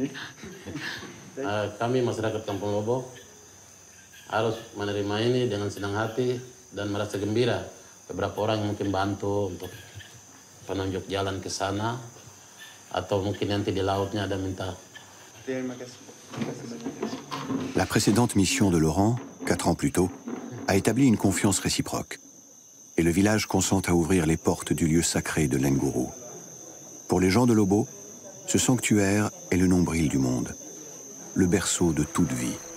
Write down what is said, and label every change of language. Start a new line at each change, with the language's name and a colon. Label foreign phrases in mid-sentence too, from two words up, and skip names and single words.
Indonesian: Kami masyarakat Kampung Lobo harus menerima ini dengan senang hati dan merasa gembira. Beberapa orang mungkin bantu untuk penunjuk jalan ke sana atau mungkin nanti di lautnya ada minta. Terima kasih.
French: La précédente mission de Laurent, 4 ans plus tôt, a établi une confiance réciproque. Et le village consent à ouvrir les portes du lieu sacré de l'Nguru. Pour les gens de Lobo, ce sanctuaire est le nombril du monde, le berceau de toute vie.